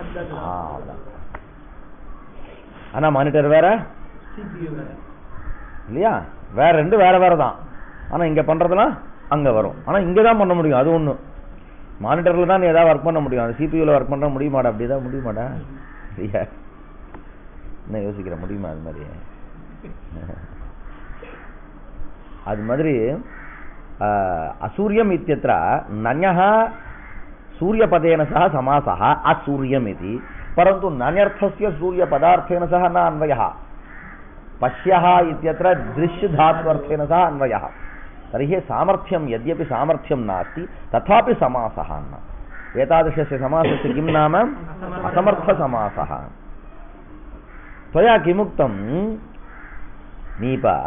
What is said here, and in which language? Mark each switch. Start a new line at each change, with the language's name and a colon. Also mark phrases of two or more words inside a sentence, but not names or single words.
Tamil: ஆனா மானிட்டர் வேற இல்லையா வேற ரெண்டு வேற வேற தான் ஆனா இங்க பண்றதுலாம் அங்க வரும் ஆனா இங்கதான் பண்ண முடியும் அது ஒண்ணு மானிட்டர்ல தான் ஏதாவது ஒர்க் பண்ண முடியும் அது சிபியூல ஒர்க் பண்ண முடியுமாடா அப்படிதான் முடியுமாடா இல்லையா என்ன யோசிக்கிற முடியுமா அது மாதிரி அது மாதிரி
Sanskrit: असूर्यम् इत्यत्र नन्यः सूर्यपदेन सह समासः असूर्यम् इति परन्तु नन्यर्थस्य सूर्यपदार्थेन सह न अन्वयः पश्यः इत्यत्र दृश्यधात्वर्थेन सह अन्वयः तर्हि सामर्थ्यं यद्यपि सामर्थ्यं नास्ति तथापि समासः न एतादृशस्य समासस्य किं नाम असमर्थसमासः त्वया किमुक्तं नीप